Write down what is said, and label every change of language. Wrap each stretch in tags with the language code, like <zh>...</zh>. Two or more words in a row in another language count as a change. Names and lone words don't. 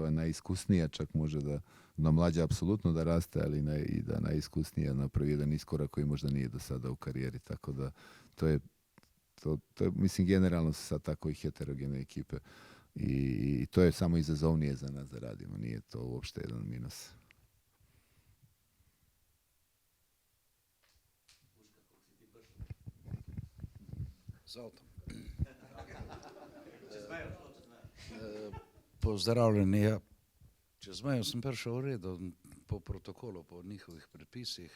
<bs>ova najiskusnija čak može da mlađa apsolutno da raste, ali i da najiskusnija napravi jedan iskorak koji možda nije do sada u karijeri, tako da to je mislim generalno su sad tako i heterogene ekipe i to je samo izazovnije za nas da radimo, nije to uopšte jedan minus.</bs> <sl>Pozdravljeni. Ja. Čez mejo sem prišel v redu, po protokolu, po njihovih predpisih.</sl>